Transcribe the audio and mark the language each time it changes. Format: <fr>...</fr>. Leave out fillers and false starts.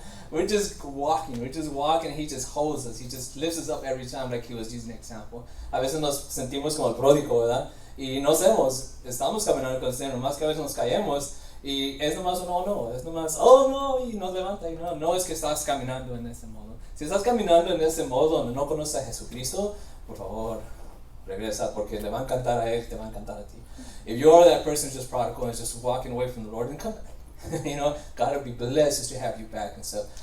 <en>We're just walking, He just holds us, He just lifts us up every time like He was using an example.</en> <es>A veces nos sentimos como el pródigo, ¿verdad? Y no sabemos, estamos caminando con el Señor, nomás que a veces nos caemos y es nomás un no, es nomás, oh no, y nos levanta y no es que estás caminando en ese modo. Si estás caminando en ese modo donde no conoces a Jesucristo, por favor, regresa porque le va a encantar a Él, te va a encantar a ti.</es> <en>If you are that person just prodigal and just walking away from the Lord, then come back. God will be blessed just to have you back and stuff.</en>